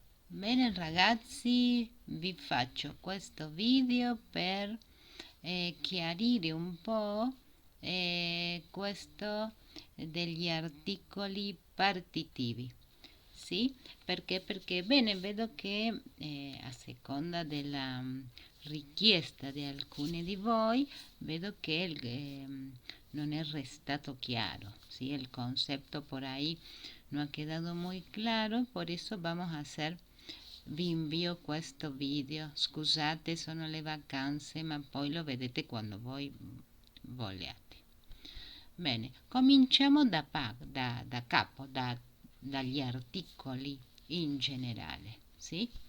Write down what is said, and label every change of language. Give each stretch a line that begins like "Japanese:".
Italian: Bene ragazzi, vi faccio questo video per chiarire un po' questo degli articoli partitivi. Sì, perché? Perché bene, vedo che a seconda della richiesta di alcuni di voi, vedo che non è restato chiaro, ¿sí?
Spanish: El concepto por ahí no ha quedado muy claro, por eso vamos a hacer.
Italian: Vi invio questo video. Scusate, sono le vacanze, ma poi lo vedete quando voi vogliate. Bene, cominciamo da capo, dagli articoli in generale, sì?